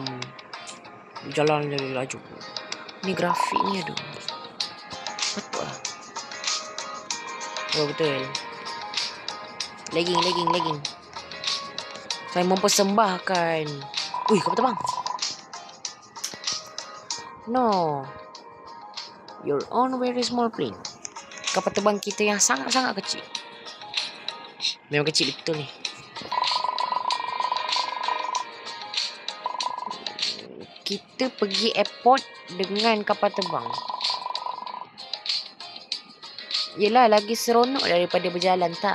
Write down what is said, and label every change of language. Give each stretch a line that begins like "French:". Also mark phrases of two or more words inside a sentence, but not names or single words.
Malay: Jalan laju. Ni grafik ni aduh. Betul lah. Oh, betul. Lagging. Saya mempersembahkan. Ui, kapal terbang.
English: No. Your own very small plane.
Malay: Kapal terbang kita yang sangat-sangat kecil. Memang kecil betul ni. Kita pergi airport dengan kapal terbang. Yelah, lagi seronok daripada berjalan tau.